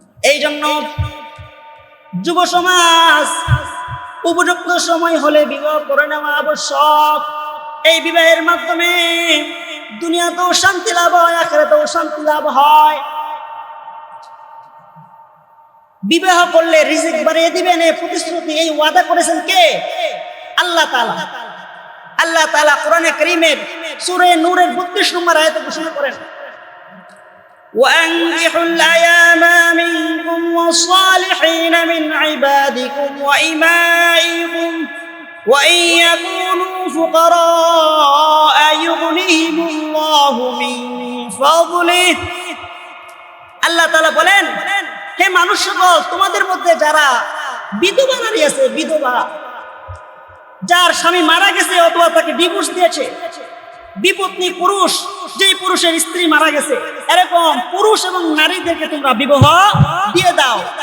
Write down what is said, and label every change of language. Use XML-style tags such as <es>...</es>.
<bn>এই জন্য যুব সমাজ উপযুক্ত সময় হলে বিবাহ করে নেওয়া আবশ্যক। এই বিবাহের মাধ্যমে দুনিয়াতেও শান্তি লাভ হয়, আখিরাতেও শান্তি লাভ হয়। বিবাহ করলে রিজিক বাড়িয়ে দিবেন, এই প্রতিশ্রুতি, এই ওয়াদা করেছেন কে? আল্লাহ তাআলা। আল্লাহ তাআলা কোরআনে কারীমের সূরা নূরের 32 নম্বর আয়াতে ঘোষণা করেন,</bn> <ar>وَأَنكِحُوا الْأَيَامَ مِنكُمْ وَالصَّالِحِينَ مِنْ عِبَادِكُمْ وَإِمَائِكُمْ وَإِنْ يَكُونُوا فُقَرَاءَ يُغْنِهِمُ اللَّهُ مِنْ فَضْلِهِ।</ar> <bn>আল্লাহ তাআলা বলেন, হে মানুষ সকল, তোমাদের মধ্যে যারা বিধবা নারী আছে, বিধবা, যার স্বামী মারা গেছে অথবা তাকে ডিভোর্স দিয়েছে, বিপত্নী পুরুষ, যেই পুরুষের স্ত্রী মারা গেছে, এরকম পুরুষ এবং নারীদেরকে তোমরা বিবাহ দিয়ে দাও।</bn>